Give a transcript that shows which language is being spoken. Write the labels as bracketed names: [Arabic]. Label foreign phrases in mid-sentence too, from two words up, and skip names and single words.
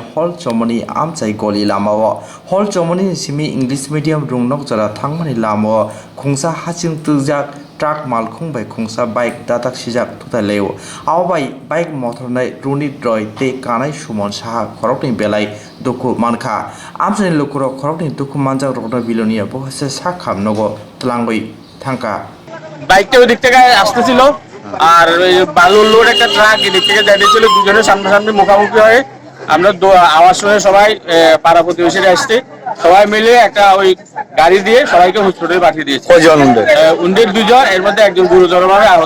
[Kok Borok] hall chomani amchai goli lamao hall chomani simi [English] english medium [Kok Borok] rungnok jara thangmani lamao khungsa hasing tuijak truck malkhung bai khungsa bike dadak sijak thutaleo aw bai bike motor nai runi droi te kanai sumon saha khorokni belai duku mankha amchani lokoro khorokni duku manjak rokna bilonia bohse sakhamnogo tlangbai thangka [Bangla] বাইকটা ওই দিক থেকে আসতেছিল আর ওই বালুর লোড একটা ট্রাক এদিক থেকে যাইতেছিল, দুজনের সামনাসামনি মুখোমুখি হয়ে আমরা আওয়াজ শুনে সবাই পাড়া প্রতিবেশীরা আসছে, সবাই মিলে একটা ওই গাড়ি দিয়ে সবাইকে হসপিটালে পাঠিয়ে দিয়েছে। কয়জন উন্ডের দুজন, এর মধ্যে একজন গুরুতরভাবে আহত।